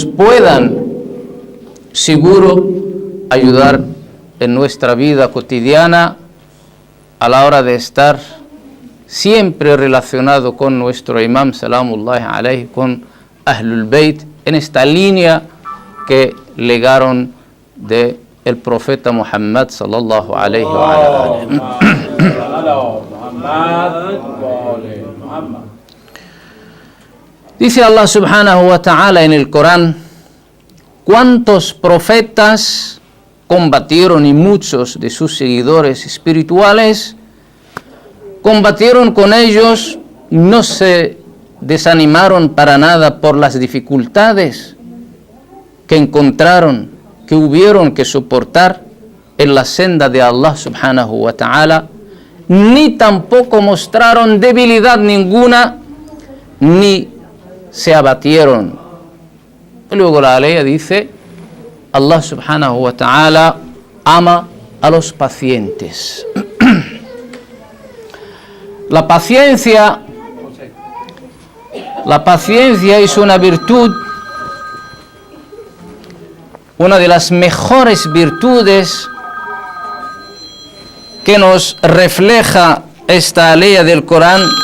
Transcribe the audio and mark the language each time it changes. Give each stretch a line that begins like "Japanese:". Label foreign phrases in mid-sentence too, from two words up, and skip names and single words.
Spanish: puedan, seguro, ayudar en nuestra vida cotidiana a la hora de estar siempre relacionado con nuestro Imam
Arabic: سلام الله عليه,
Spanish: con Ahlul Bayt, en esta línea que legaron de el profeta Muhammad
Arabic: صلى الله عليه وآله.
Spanish: Dice Allah
Arabic: سبحانه وتعالى
Spanish: en el Corán, cuántos profetas combatieron y muchos de sus seguidores espirituales combatieron con ellos, no se desanimaron para nada por las dificultades que encontraron, que hubieron que soportar en la senda de Allah
Arabic: سبحانه وتعالى,
Spanish: ni tampoco mostraron debilidad ninguna, ni se abatieron. Y luego la ley dice, Allah
Arabic: سبحانه وتعالى
Spanish: ama a los pacientes. La paciencia es una virtud, una de las mejores virtudes que nos refleja esta ley del Corán,